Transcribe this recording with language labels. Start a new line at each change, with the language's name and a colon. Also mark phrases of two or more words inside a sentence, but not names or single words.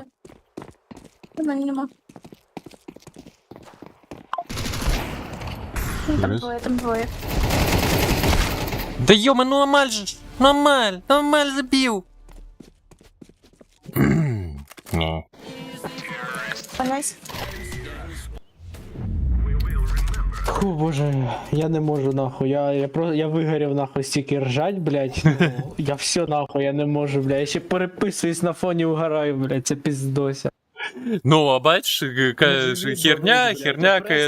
Ukrainian: У мене нема. Ну, там Раз. двоє, там двоє.
Russian: Да ёма, ну Амаль же! Амаль забил! Не. Понять.
Ukrainian: Фу, боже, я не можу нахуй. Я вигорів нахуй стільки ржать, блядь. Ну, я все нахуй, я не можу, блядь. Я ще переписуюсь на фоні угораю, блядь, це піздося. Ну, а бачиш, херня, КС